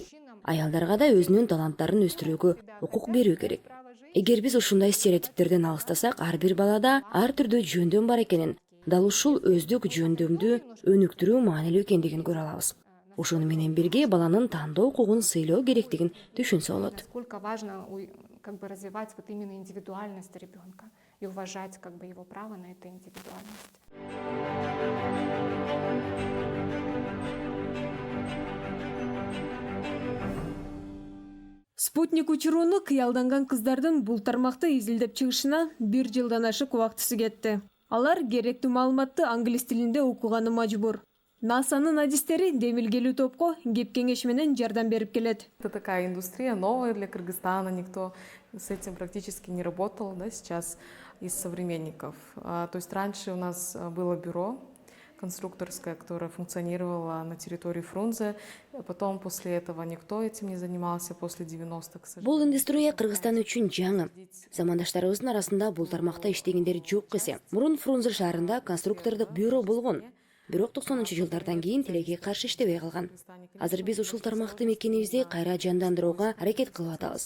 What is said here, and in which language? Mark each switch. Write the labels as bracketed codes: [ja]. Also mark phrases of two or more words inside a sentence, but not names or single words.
[ky] Аялдарга да өзүнүн таланттарын өстүрүүгө укук берүү керек. Эгер биз ушундай стереотиптерден алыстасак, ар бир балада ар түрдүү жөндөм бар экенин, дал ушул өздүк жөндөмдү өнүктүрүү маанилүү экендигин көрө алабыз. Ошону менен бирге баланын тандоо укугун сыйлоо керектигин түшүнсө болот. [ru] Насколько важно развивать вот именно индивидуальность ребенка и уважать его право на эту индивидуальность. [ky] Спутник учурууну кыялданган кыздардын бул тармакты изилдеп чыгышына 1 жылдан ашык убактысы кетти. Алар керектүү маалыматты англис тилинде окуганы мажбур. НАСАнын адистери демилгелүү топко кеп кеңеш менен жардам берип келет. [ru] Это такая индустрия новая для Кыргызстана, никто с этим практически не работал, да, сейчас из современников. То есть раньше у нас было бюро конструкторское, которое функционировало на территории Фрунзе. Потом после этого никто этим не занимался, после 90-х. [ky] Бул индустрия Кыргызстан үчүн жаңы. Замандаштарыбыздын арасында бул тармакта иштегендер жок эсе. Мурун Фрунзе шаарында конструктордук бюро болгон. Бирок 90-жылдардан кийин тилекке каршы иштебей калган. Азыр биз ушул тармакты мекенибизде кайра жандандырууга аракет кылып атабыз.